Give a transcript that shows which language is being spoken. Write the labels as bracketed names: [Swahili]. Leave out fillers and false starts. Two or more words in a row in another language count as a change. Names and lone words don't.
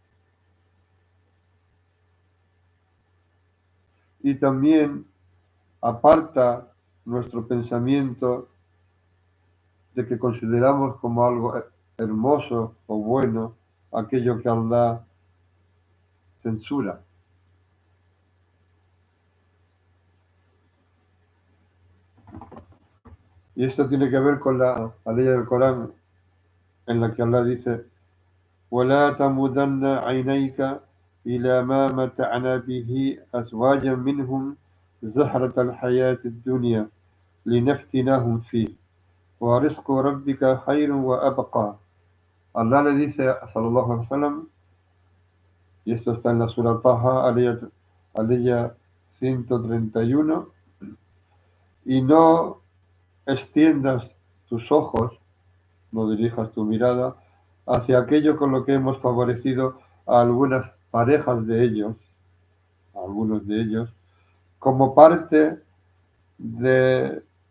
[Spanish] Y también aparta nuestro pensamiento de que consideramos como algo hermoso o bueno aquello que Allah censura. Y esto tiene que ver con la ley del Corán, en la que Allah dice: [Arabic] وَلَا تَمُدَّنَّ عَيْنَيْكَ إِلَى مَا مَتَعْنَا بِهِ أَزْوَاجًا مِّنْهُمْ زَهْرَةَ الْحَيَاةِ الدُّنْيَا لِنَفْتِنَهُمْ فِيهِ وَرِزْقُ رَبِّكَ خَيْرٌ وَأَبْقَى. [Spanish] Allah le dice a [Arabic] صلى الله عليه وسلم, [Spanish] y esto está en la Sura Taha, aliyah 131, y no extiendas tus ojos, no dirijas tu mirada hacia aquello con lo que hemos favorecido a algunas parejas de ellos, a algunos de ellos, como parte de